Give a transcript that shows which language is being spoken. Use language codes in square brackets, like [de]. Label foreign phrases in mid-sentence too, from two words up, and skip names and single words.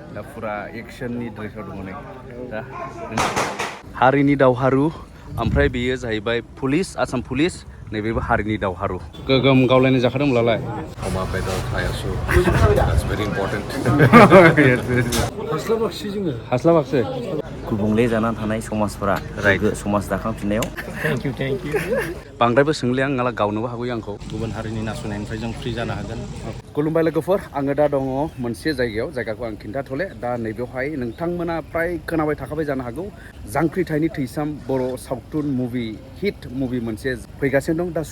[brx] दा फुरा एक्सननि ड्रेसाव दङ नै दा हारिनि दावहारु ओमफ्राय बेयो जाहैबाय पुलिस आसाम पुलिस नैबेबो हारिनि दावहारु गोगोम गावलायनाय जाखादोंब्लालाय अमा बेदर थायासु [en] that's very important [brx] हास्लाबाखसै जोङो हास्लाबाखसै गुबुंले जानानै थानाय समाजफोरा गोग्गो समाज दाखांफिननायाव [en] thank you [brx] बांद्रायबो सोंले आं नाला गावनोबो हागौ आंखौ गुबुन हारिनि नासयनायनिफ्राय जों फ्रि जानो हागोन खुलुमबाय लोगोफोर आङो दा दङ मोनसे जायगाखौ आं खिन्थाथ'ले दा नैबेवहाय नोंथांमोना फ्राय खोनाबाय थाखाबाय जानो हागौ जांख्रिथायनि थैसाम बर' सावथुन मुभि [en] hit movie [brx] मोनसे फैगासिनो दं दा